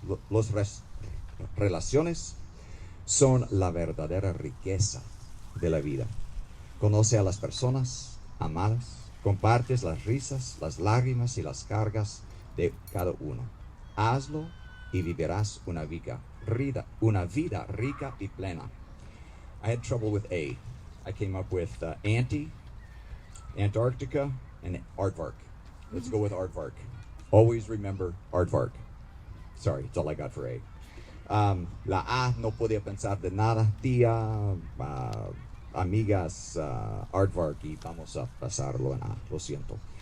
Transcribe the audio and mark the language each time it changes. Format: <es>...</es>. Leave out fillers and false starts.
<es>Las relaciones son la verdadera riqueza de la vida. Conoce a las personas, amadas, compartes las risas, las lágrimas y las cargas de cada uno. Hazlo y vivirás una vida rica y plena.</es> <en>I had trouble with A. I came up with Antarctica, and aardvark. Let's go with aardvark. Always remember aardvark. Sorry, that's all I got for A.</en> <es>La A, no podía pensar de nada. Tía, amigas, aardvark, y vamos a pasarlo en A, lo siento.</es>